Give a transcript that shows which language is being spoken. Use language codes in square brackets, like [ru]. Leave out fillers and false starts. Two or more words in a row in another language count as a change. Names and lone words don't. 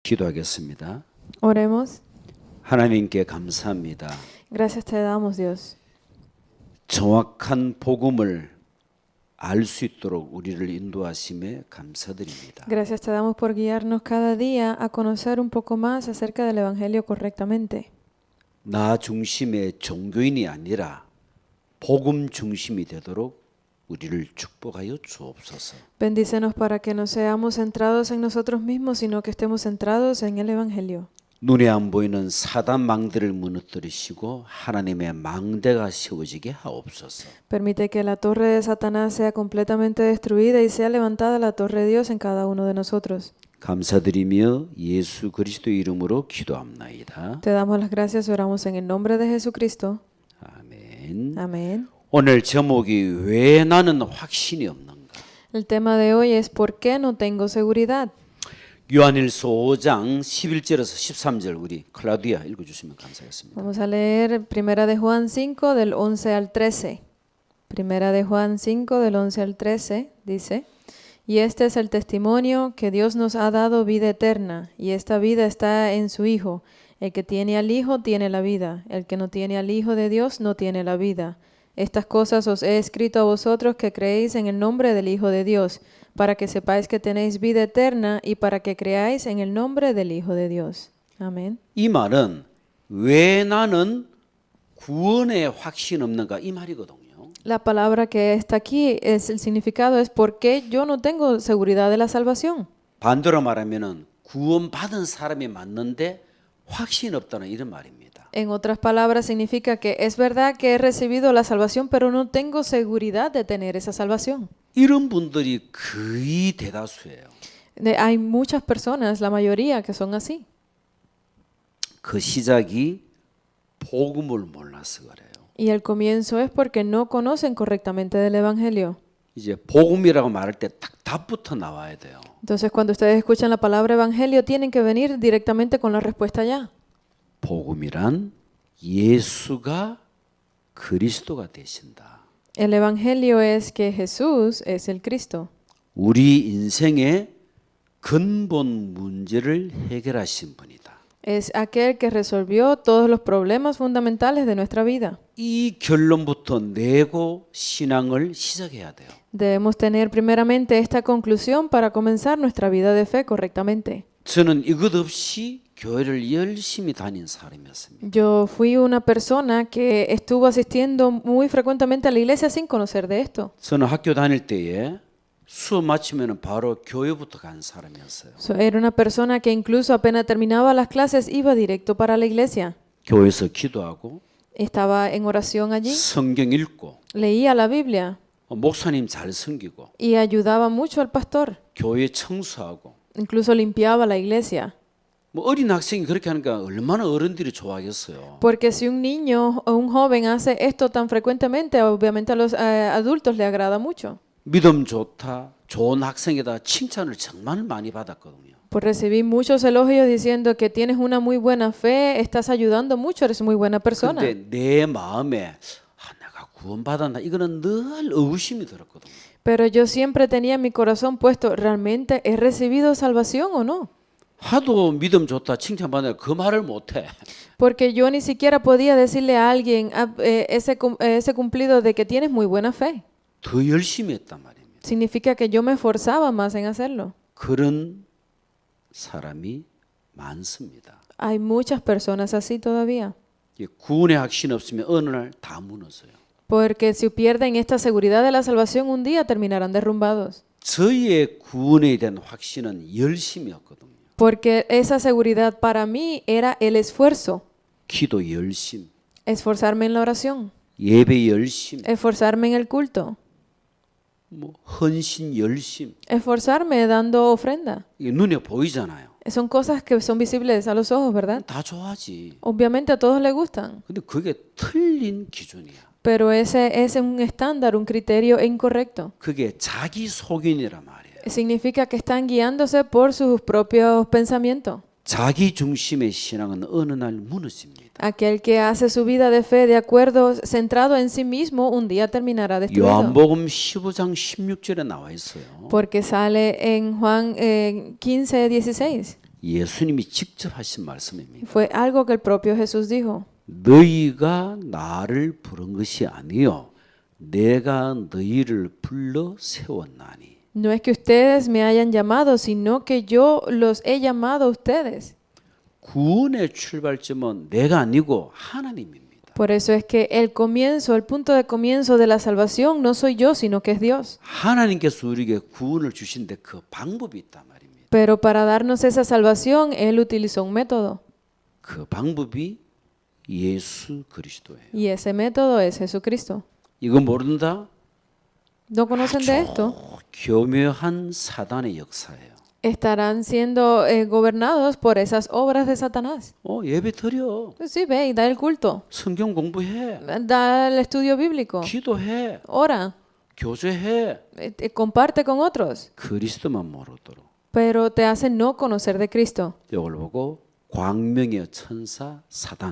[ko] 기도하겠습니다. [es] Oremos. [ko] 하나님께 감사합니다. [es] Gracias te damos, Dios. [ko] 정확한 복음을 알 수 있도록 우리를 인도하심에 감사드립니다. [es] Gracias te damos por guiarnos cada día a conocer un poco más acerca del Evangelio correctamente. [ko] 나 중심의 종교인이 아니라 복음 중심이 되도록 우리를 축복하여 주옵소서. [es] Bendícenos para que no seamos centrados en nosotros mismos, sino que estemos centrados en el Evangelio. [ko] 눈에 안 보이는 사단 망대를 무너뜨리시고 하나님의 망대가 세워지게 하옵소서. [es] Permite que la torre de Satanás sea completamente destruida y sea levantada la torre de Dios en cada uno de nosotros. [ko] 감사드리며 예수 그리스도의 이름으로 기도합나이다. [es] Te damos las gracias y oramos en el nombre de Jesucristo. [ko] 아멘. [es] Amén. [ko] 오늘 제목이 왜 나는 확신이 없는가? [es] El tema de hoy es ¿por qué no tengo seguridad? [ko] 요한일서 5장 11절에서 13절 우리 클라우디아 읽어주시면 감사하겠습니다. [es] Vamos a leer Primera de Juan 5 del 11 al 13. Primera de Juan 5 del 11 al 13 dice: Y este es el testimonio que Dios nos ha dado vida eterna, y esta vida está en su Hijo. El que tiene al Hijo tiene la vida, el que no tiene al Hijo de Dios no tiene la vida. Estas cosas os he escrito a vosotros que creéis en el nombre del Hijo de Dios, para que sepáis que tenéis vida eterna y para que creáis en el nombre del Hijo de Dios. Amén. [ko] 이 말은 왜 나는 구원에 확신 없는가 이 말이거든요. [es] La palabra que está aquí, es el significado es ¿por qué yo no tengo seguridad de la salvación? [ko] 반대로 말하면은 구원받은 사람이 맞는데 확신 없다는 이런 말입니다. [es] En otras palabras significa que es verdad que he recibido la salvación, pero no tengo seguridad de tener esa salvación. [ko] 이런 분들이 거의 대다수예요. [es] Hay muchas personas, la mayoría, que son así. [ko] 그 시작이 복음을 몰라서 그래요. [es] Y el comienzo es porque no conocen correctamente del Evangelio. [ko] 이제 복음이라고 말할 때 딱 답부터 나와야 돼요. [es] Entonces cuando ustedes escuchan la palabra Evangelio tienen que venir directamente con la respuesta ya. [ko] 복음이란 예수가 그리스도가 되신다. [es] El Evangelio es que Jesús es el Cristo. [ko] 우리 인생의 근본 문제를 해결하신 분이다. [es] Es aquel que resolvió todos los problemas fundamentales de nuestra vida. [ko] 이 결론부터 내고 신앙을 시작해야 돼요. [es] Debemos tener primeramente esta conclusión para comenzar nuestra vida de fe correctamente. [ko] 저는 이것 없이 교회를 열심히 다닌 사람이었습니다. [es] Yo fui una persona que estuvo asistiendo muy frecuentemente a la iglesia sin conocer de esto. [ko] 저는 학교 다닐 때에 수업 마치면 바로 교회부터 간 사람이었어요. [es] Era una persona que incluso apenas terminaba las clases iba directo para la iglesia. [ko] 교회에서 기도하고 [es] Estaba en oración allí, [ko] 성경 읽고 [es] leía la Biblia [ko] 목사님 잘 섬기고 [es] y ayudaba mucho al pastor. [ko] 교회 청소하고 [es] Incluso limpiaba la iglesia. [ko] 뭐 어린 학생이 그렇게 하니까 얼마나 어른들이 좋아하겠어요. [es] Porque si un niño o un joven hace esto tan frecuentemente, obviamente a los adultos le agrada mucho. [ko] 믿음 좋다, 좋은 학생이다 칭찬을 정말 많이 받았거든요. [es] Pues recibí muchos elogios diciendo que tienes una muy buena fe, estás ayudando mucho, eres muy buena persona. [ko] 근데 내 마음에 내가 구원받았나 이거는 늘 의구심이 들었거든요. [es] Pero yo siempre tenía en mi corazón puesto, ¿realmente he recibido salvación o no? [ko] 하도 믿음 좋다 칭찬받으니까 그 말을 못해. [es] Porque yo ni siquiera podía decirle a alguien ese cumplido de que tienes muy buena fe. [ko] 더 열심히 했단 말입니다. [es] Significa que yo me esforzaba más en hacerlo. [ko] 그런 사람이 많습니다. [es] Hay muchas personas así todavía. [ko] 구원의 확신 없으면 어느 날 다 무너져요. [es] Porque si pierden esta seguridad de la salvación, un día terminarán derrumbados. [ko] 저희의 구원에 대한 확신은 열심이었거든요. [es] Porque esa seguridad para mí era el esfuerzo. [ko] 기도 열심, [es] Esforzarme en la oración. [ko] 예배 열심, [es] Esforzarme en el culto. [ko] 뭐 헌신 열심. [es] Esforzarme dando ofrenda. [ko] 이게 눈에 보이잖아요. [es] Son cosas que son visibles a los ojos, ¿verdad? [ko] 다 좋아하지. [es] Obviamente a todos les gustan. [ko] 근데 그게 틀린 기준이야. [es] Pero ese es un estándar, un criterio incorrecto. [ko] 그게 자기 속인이란 말이에요. [es] Significa que están guiándose por sus propios pensamientos. [ko] 자기 중심의 신앙은 어느 날 무너집니다. [es] Aquel que hace su vida de fe de acuerdo, centrado en sí mismo, un día terminará destruido. [ko] 요한복음 15장 16절에 나와 있어요. [es] Porque sale en Juan 15:16. [ko] 예수님이 직접 하신 말씀입니다. [es] Fue algo que el propio Jesús dijo. [ko] 너희가 나를 부른 것이 아니요 내가 너희를 불러 세웠나니. [es] No es que ustedes me hayan llamado, sino que yo los he llamado a ustedes. [ko] 구원의 출발점은 내가 아니고 하나님입니다. [es] Por eso es que el comienzo, el punto de comienzo de la salvación no soy yo, sino que es Dios. [ko] 하나님께서 우리에게 구원을 주신데 그 방법이 있단 말입니다. [es] Pero para darnos esa salvación, Él utilizó un método. [ko] 그 방법이 예수 그리스도예요. [es] Y ese método es Jesucristo. [ko] 이거 모른다? [es] ¿No conocen de esto? [ko] 교묘한 사단의 역사예요. [es] Estarán siendo gobernados por esas obras de Satanás. [ko] 예배 드려. [es] Sí, ve y da el culto. [ko] 성경 공부해. [es] Da el estudio bíblico. [ko] 기도해. [es] Ora. [ko] 교제해. [es] Comparte con otros. [ko] 그리스도만 모르도록. [es] Pero te hacen no conocer de Cristo. [ko] 이걸 보고 광명의 천사 사단.